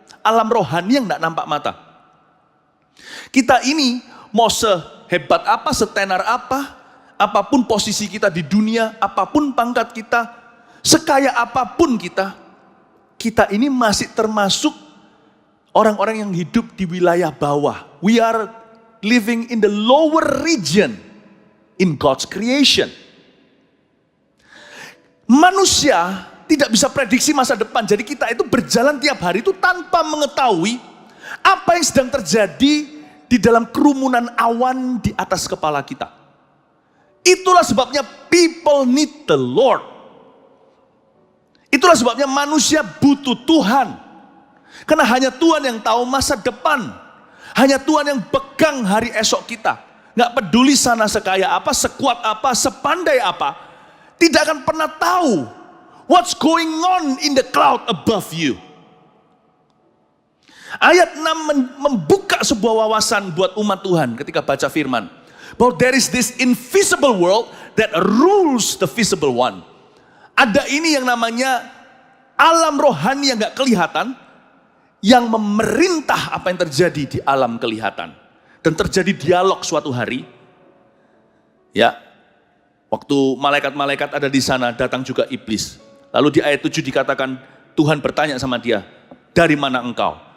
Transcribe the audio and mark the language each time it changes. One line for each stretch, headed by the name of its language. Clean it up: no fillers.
Indonesian: Alam rohani yang tidak nampak mata. Kita ini mau sehebat apa, setenar apa, apapun posisi kita di dunia, apapun pangkat kita, sekaya apapun kita ini masih termasuk orang-orang yang hidup di wilayah bawah.
English: We are living in the lower region in God's creation.
Indonesian: Manusia tidak bisa prediksi masa depan. Jadi kita itu berjalan tiap hari itu tanpa mengetahui apa yang sedang terjadi di dalam kerumunan awan di atas kepala kita. Itulah sebabnya
English: people need the Lord.
Indonesian: Itulah sebabnya manusia butuh Tuhan. Karena hanya Tuhan yang tahu masa depan. Hanya Tuhan yang pegang hari esok kita. Gak peduli sana sekaya apa, sekuat apa, sepandai apa. Tidak akan pernah tahu
English: what's going on in the cloud above you.
Indonesian: Ayat 6 membuka sebuah wawasan buat umat Tuhan ketika baca firman. Bahwa
English: there is this invisible world that rules the visible one.
Indonesian: Ada ini yang namanya alam rohani yang gak kelihatan, yang memerintah apa yang terjadi di alam kelihatan. Dan terjadi dialog suatu hari. Ya. Waktu malaikat-malaikat ada di sana, datang juga iblis. Lalu di ayat 7 dikatakan, Tuhan bertanya sama dia, dari mana engkau?